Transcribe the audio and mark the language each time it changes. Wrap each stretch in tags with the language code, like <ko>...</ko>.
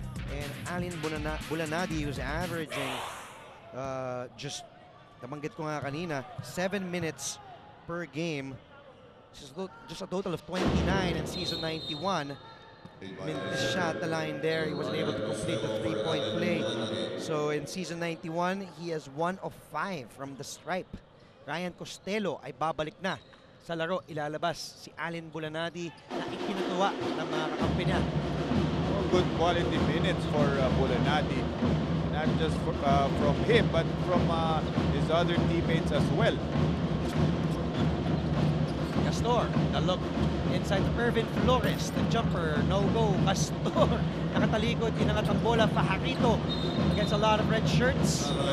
<en>And Allen Bulanadi who's averaging just,</en> <tl>nabanggit ko nga kanina,</tl> <en>7 minutes per game. Just a total of 29 in season 91. Minutes shot the line there. He wasn't able to complete the three-point play. So in season 91, he has 1 of 5 from the stripe.</en> <tl>Ryan Costello ay babalik na sa laro. Ilalabas si Allen Bulanadi na ikinutuwa ng mga kakampi niya.</tl> <en>Good quality minutes for Bulanadi. Not just from him, but from his other teammates as well. Castor, the look inside Irvin Flores, the jumper, no-go. Castor,</en> <tl>nakatalikod, inangat ang bola,</tl> <en>Fajarito against a lot of red shirts.</en>